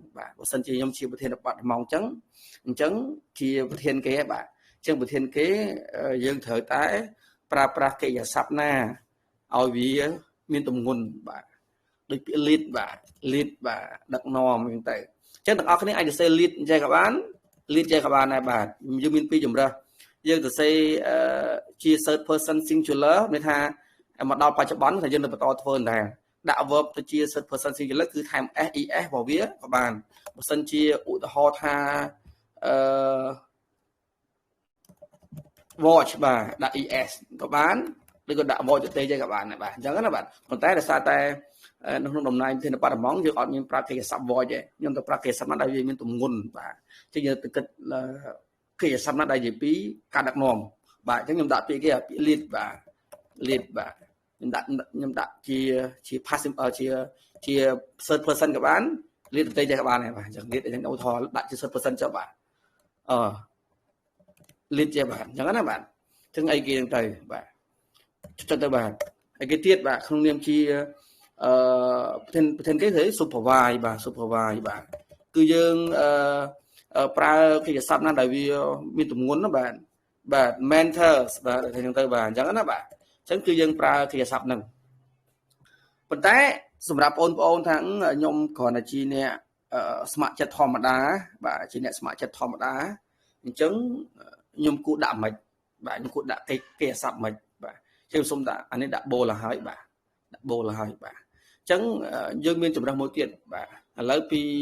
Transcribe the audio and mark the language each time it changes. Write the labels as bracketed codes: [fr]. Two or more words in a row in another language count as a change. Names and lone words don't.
[km] បាទបើសិនជាខ្ញុំជាប្រធានបទមកអញ្ចឹងជាប្រធានគេបាទអញ្ចឹងប្រធានគេយើងត្រូវតែប្រើប្រាស់កិរិយាស ព្ទណាឲ្យវាមានទម្ងន់បាទដូចពាក្យ lead បាទ lead បាទដឹកនាំអញ្ចឹងទៅអញ្ចឹងទាំងអស់គ្នាអាចទៅសេ lead ចេះក៏បាន lead ចេះក៏បានដែរបាទយើងមានពីរចម្រើសយើងទៅសេជា [en] third person singular [km] មានថាមកដល់បច្ចុប្បន្នថាយើងនៅបន្តធ្វើដែរដាក់ verb ទៅជា [en] third person singular [km] គឺថែម [en] s es [km] របស់វាក៏បានបើសិនជាឧទាហរណ៍ថា watch បាទដាក់ es ក៏បានឬក៏ដាក់ watch ទៅទេក៏បានដែរបាទអញ្ចឹងណាបាទប៉ុន្តែដោយសារតែ នៅក្នុងតំណែងប្រធានបទហ្មងយើងអត់មានប្រើកិរិយាសព្ទ watch ទេខ្ញុំទៅប្រើកិរិយាសព្ទណាដែលវាមានទម្ងន់បាទអញ្ចឹងយើងទៅគិតកិរិយាសព្ទណាដែលនិយាយពីការដឹកនាំបាទអញ្ចឹងខ្ញុំដាក់ពាក្យគេពាក្យ lead បាទ lead បាទខ្ញុំដាក់ជា passive ជា [en] third person [km] ក៏បាន lead ទៅទេក៏បានដែរបាទអញ្ចឹង lead អញ្ចឹងឧទាហរណ៍ដាក់ជា [en] third person [km] ចុះបាទ lead ចេះបាទអញ្ចឹងណាបាទអញ្ចឹងអីគេហ្នឹងទៅបាទចុចទៅបាទអីគេទៀតបាទក្នុងនាមជាប្រធានគេគឺ supervise បាទ supervise បាទគឺយើង ប្រើកិរិយាសព្ទណាដែលវាមានទម្ងន់ណាបាទ mentors បាទអញ្ចឹងទៅបាទអញ្ចឹងណាបាទអញ្ចឹងគឺយើងប្រើកិរិយាសព្ទហ្នឹងប៉ុន្តែសម្រាប់បងប្អូនថាខ្ញុំគ្រាន់តែជាអ្នកស្ម័គ្រចិត្តធម្មតាបាទជាអ្នកស្ម័គ្រចិត្តធម្មតាអញ្ចឹងខ្ញុំគួរដាក់មិនបាទខ្ញុំគួរដាក់កិរិយាសព្ទមិនបាទខ្ញុំសុំដាក់អានេះដាក់ bold ឲ្យហើយបាទដាក់ bold ឲ្យហើយបាទអញ្ចឹងយើងមានចម្រើសមួយទៀតបាទឥឡូវពី